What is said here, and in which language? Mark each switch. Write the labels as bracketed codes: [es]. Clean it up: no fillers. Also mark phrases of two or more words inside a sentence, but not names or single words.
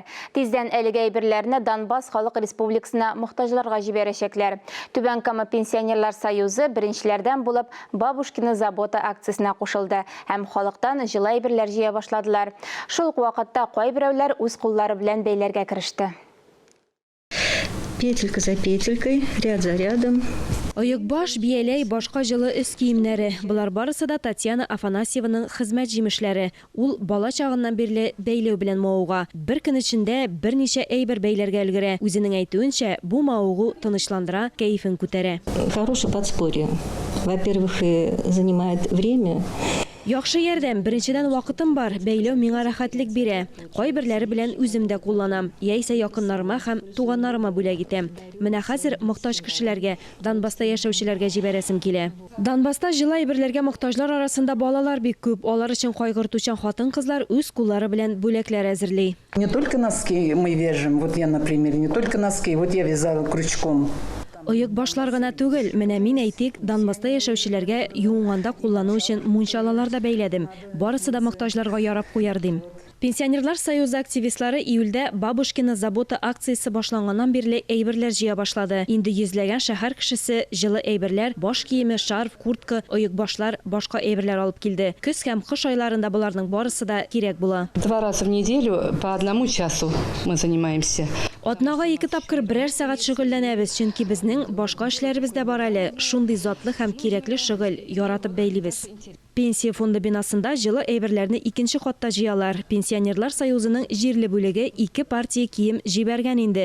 [tt] Тиздән әлеге әйберләрне Донбасс Халык Республикасына мохтаҗларга җибәрәчәкләр. Түбән Кама Пенсионерлар союзы беренчеләрдән булып Бабушкина забота акциясенә кушылды һәм халыктан җылы әйберләр җыя башладылар. Шул ук вакытта кайберәүләр үз куллары белән бәйләргә кереште. [ru] Петелька за петелькой, ряд за рядом. [tt] Оек баш, бияләй, башка җылы өс киемнәре. Булар барысы да Татьяна Афанасьеваның хезмәт җимешләре. Ул бала чагыннан бирле бәйләү белән мавыга. Бер көн эчендә берничә әйбер бәйләргә өлгерә. Үзенең әйтүенчә, бу мавыгу тынычландыра, кәефен күтәрә. [ru] Хорошее подспорье. Во-первых, занимает время. [tt] Яхшы ярдәм, беренчедән вакытым бар, бәйләү миңа рәхәтлек бирә. Кайберләре белән үзем дә кулланам. Яисә якыннарыма һәм туганнарыма бүләк итәм. Менә хәзер мохтаҗ кешеләргә, Донбасста яшәүчеләргә җибәрәсем килә. Донбасста җылы әйберләргә мохтаҗлар арасында балалар бик күп. Алар өчен кайгыртучан хатын-кызлар үз куллары белән бүләкләр әзерли. [ru] Не только носки мы вяжем, вот я, например, не только носки, вот я вязала крючком. [tt] Оек башлар гына түгел, менә мин әйтик, Донбасста яшәүчеләргә юынганда куллану өчен мунчалалар да бәйләдем. Барысы да мохтаҗларга ярап куяр дим. Пенсионерлар союзы активистлары июльдә Бабушкина забота акциясе башланганнан бирле әйберләр җыя башлады. Инде йөзләгән шәһәр кешесе җылы әйберләр, баш киеме, шарф, куртка, оек башлар, башка әйберләр алып килде. Көз һәм кыш айларында буларның барысы да кирәк була. [ru] 2 раза в неделю по 1 часу мы занимаемся. [tt] Атнага 2 тапкыр берәр сәгать шөгыльләнәбез, чөнки безнең башка эшләребез дә бар әле. Шундый затлы һәм кирәкле шөгыль яратып бәйлибез. Пенсия фонды бинасында җылы әйберләрне 2нче катта җыялар. Пенсионерлар союзының җирле бүлеге 2 партия кием җибәргән инде.